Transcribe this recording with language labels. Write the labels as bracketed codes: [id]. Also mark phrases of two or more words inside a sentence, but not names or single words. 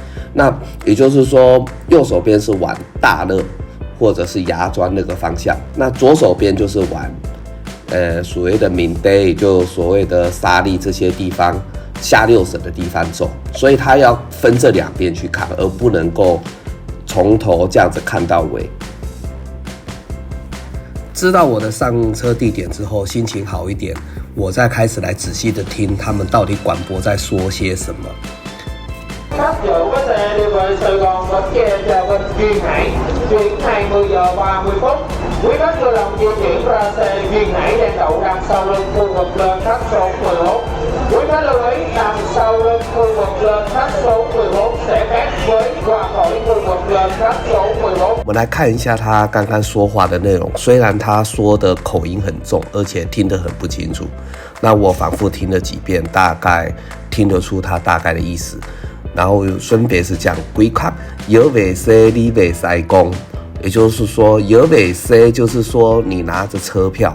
[zh] 那也就是说右手边是往大乐或者是芽庄那个方向，那左手边就是往所谓的闽地，也就所谓的沙利这些地方下6省的地方走，所以它要分这两边去看，而不能够从头这样子看到尾。知道我的上车地点之后，心情好一点，我再开始来仔細的聽他們到底廣播在說些什麼。 [vi] Sắp dự với xe đi về Sài Gòn Bến Tre chào Vinh Duyên Hải, chuyến 20 giờ 30 phút. Quý khách lưu động di chuyển ra xe Duyên Hải đang đậu đằng sau lưng khu vực lên khách số 14. Quý khách lưu ý đằng sau lưng khu vực lên khách số 14sẽ khác với qua khỏi khu vực lên khách số 14。 [zh] 我们来看一下他刚刚说话的内容，虽然他说的口音很重，而且听得很不清楚，那我反复听了几遍，大概听得出他大概的意思。然后分别是讲规卡有尾 C 你尾塞公，也就是说有尾 C 就是说你拿着车票。